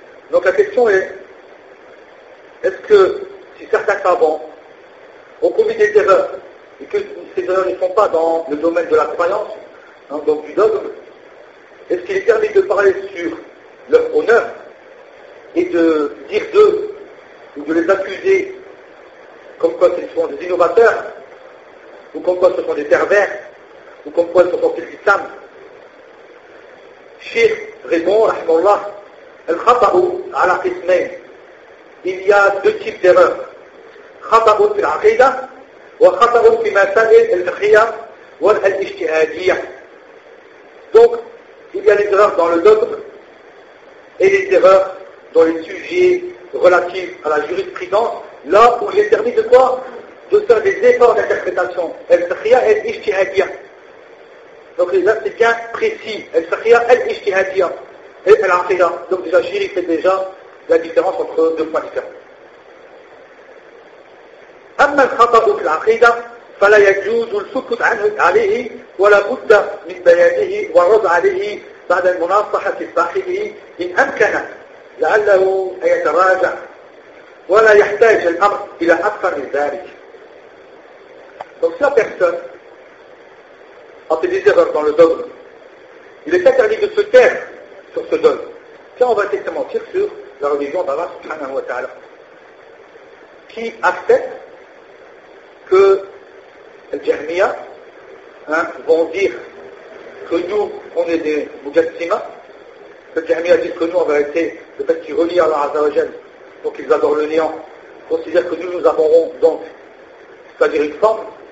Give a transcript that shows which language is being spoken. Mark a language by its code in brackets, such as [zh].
[fr] Donc la question est-ce que si certains savants ont commis des erreurs et que ces erreurs ne sont pas dans le domaine de la croyance, hein, donc du dogme, est-ce qu'il est permis de parler sur leur honneur et de dire d'eux ou de les accuser comme quoi ils sont des innovateurs ou comme quoi ce sont des pervers ou comme quoi ils sont sortis de l'islam? Cheikh répond, rahmallah, [ar] al-khata'u ala qismain. [fr] Il y a deux types d'erreurs. [ar] Khata'u fil aqida وخطرهم في مسائل الفقهيه والاجتهاديه. [fr] Donc il y a des erreurs dans le dogme et des erreurs dans les sujets relatifs à la jurisprudence, là où il est permis de quoi? De faire des efforts d'interprétation. [ar] الفقهيه et الاجتهاديه. [fr] Donc là c'est bien précis. [ar] الفقهيه et الاجتهاديه et العقيده. [fr] Donc déjà Chiri fait déjà la différence entre deux points différents. [ar] أما الخطأ في العقيدة فلا يجوز السكوت عنه عليه ولا بد من بيانه والرد عليه بعد المناصحة لصاحبه إن أمكن لعله أن يتراجع ولا يحتاج الأمر إلى أكثر من ذلك. [fr] Donc si la personne a fait des erreurs dans le dogme, il est interdit de se taire sur ce dogme. Tiens, on va essayer de mentir sur la religion d'Allah subhanahu wa ta'ala. Qui accepte que les Jahmiyyah vont dire que nous, on est des Mujassima, que les Jahmiyyah disent que nous, en vérité, le fait qu'ils relient Allah Azza wa Jal, donc ils adorent le néant, considèrent que nous, nous adorons donc, c'est-à-dire une forme.